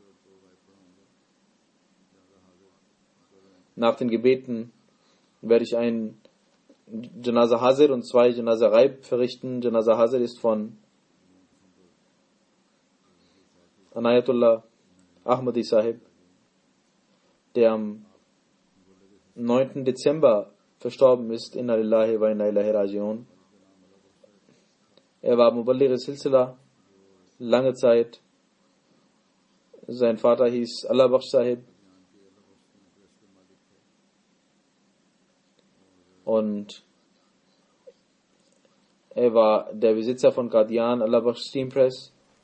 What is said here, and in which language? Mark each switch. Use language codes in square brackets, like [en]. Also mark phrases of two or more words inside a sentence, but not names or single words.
[de] Nach den Gebeten werde ich ein [ur] جنازہ حاضر [de] und 2 [ur] جنازہ غائب [de] verrichten. [ur] جنازہ حاضر [de] ist von Anayatullah Ahmadi Sahib, der am 9. Dezember verstorben ist. [ar] إنا لله وإنا إليه راجعون. [de] Er war [ur] مبلغ سلسلہ [de] lange Zeit. Sein Vater hieß Allah Bakhsh Sahib. und er war der Besitzer von Qadian Allahabad Steam Press.